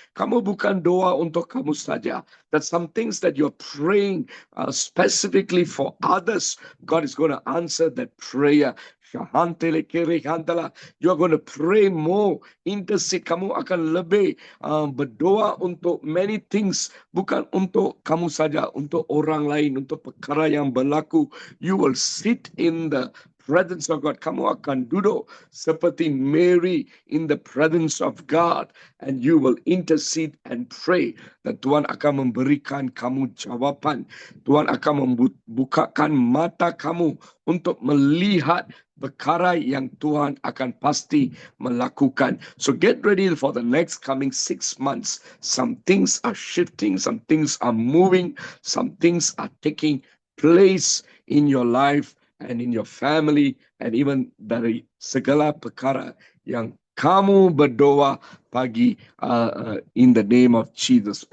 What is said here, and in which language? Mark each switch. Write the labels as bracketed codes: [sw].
[ms] Kamu bukan doa untuk kamu saja. [en] That some things that you're praying specifically for others, God is going to answer that prayer. You are going to pray more. Intercede. [ms] Kamu akan lebih berdoa untuk [en] many things. [ms] Bukan untuk kamu saja, untuk orang lain, untuk perkara yang berlaku. [en] You will sit in the presence of God. [ms] Kamu akan duduk seperti [en] Mary in the presence of God, and you will intercede and pray. [ms] Dan Tuhan akan memberikan kamu jawaban. Tuhan akan membukakan mata kamu untuk melihat perkara yang Tuhan akan pasti melakukan. [en] So get ready for the next coming 6 months. Some things are shifting, some things are moving, some things are taking place in your life and in your family, and even [ms] dari segala perkara yang kamu berdoa pagi [en] in the name of Jesus.